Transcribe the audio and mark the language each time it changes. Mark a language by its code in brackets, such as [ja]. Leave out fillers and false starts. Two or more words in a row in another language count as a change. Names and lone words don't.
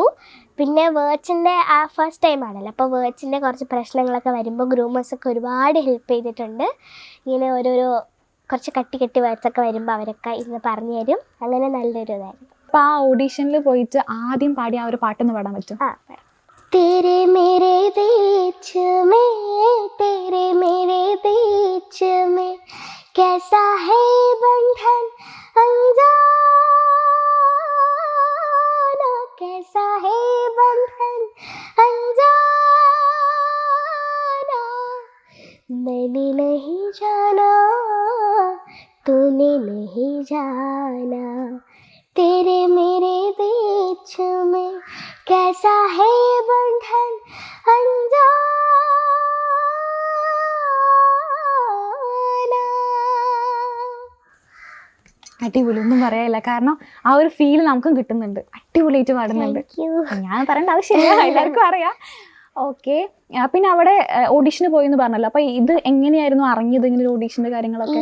[ml] പിന്നെ വേർഡ്സിൻ്റെ ആ [en] first time [ml] ആണല്ലോ, അപ്പോൾ വേർഡ്സിൻ്റെ കുറച്ച് പ്രശ്നങ്ങളൊക്കെ വരുമ്പോൾ ഗ്രൂമേഴ്സൊക്കെ ഒരുപാട് ഹെൽപ്പ് ചെയ്തിട്ടുണ്ട്. ഇങ്ങനെ ഓരോരോ കുറച്ച് കട്ടി വേർഡ്സൊക്കെ വരുമ്പോൾ അവരൊക്കെ ഇന്ന് പറഞ്ഞു തരും. അങ്ങനെ നല്ലൊരു ഇതായിരുന്നു. അപ്പോൾ ആ ഓഡീഷനിൽ പോയിട്ട് ആദ്യം പാടിയ ആ ഒരു പാട്ടൊന്ന് പാടാൻ പറ്റും? [hi] तेरे मेरे बीच में, तेरे मेरे बीच में कैसा है बंधन अनजाना, कैसा है बंधन अनजाना, मैंने नहीं जाना तूने नहीं जाना, तेरे मेरे बीच में कैसा है बंधन अनजाना. [ml] അടിപൊളി, ഒന്നും പറയാനില്ല. കാരണം ആ ഒരു ഫീൽ നമുക്കും കിട്ടുന്നുണ്ട്. അടിപൊളിയായിട്ട് പാടുന്നുണ്ട്. ഞാൻ പറയേണ്ട ആവശ്യമില്ല, എല്ലാവർക്കും അറിയാം. ഓക്കെ. പിന്നെ അവിടെ ഓഡീഷന് പോയി എന്ന് പറഞ്ഞല്ലോ. അപ്പോൾ ഇത് എങ്ങനെയായിരുന്നു അറിഞ്ഞത് ഇങ്ങനെ ഒരു ഓഡീഷൻ്റെ കാര്യങ്ങളൊക്കെ?